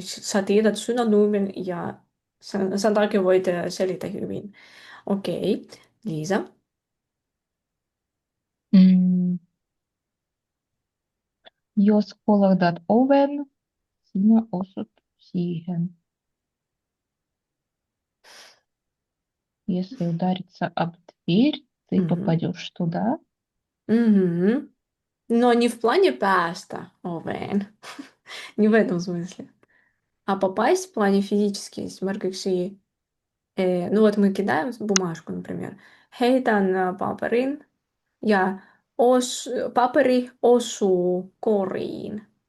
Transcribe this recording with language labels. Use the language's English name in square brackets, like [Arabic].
[Finnish] Sä tiedät synonyymin ja sen takia voit selittää hyvin. Okei, Liisa. Jos kolahdat oven, sinä osut siihen. [Russian] Если удариться об дверь, ты попадешь туда. Но не в плане [Finnish] päästä oveen. [Russian] Не в этом смысле. А попасть в плане физически. [Finnish] Esimerkiksi, [Russian] ну вот мы кидаем бумажку, например. [Finnish] Heitän paperin ja paperi osuu koriin.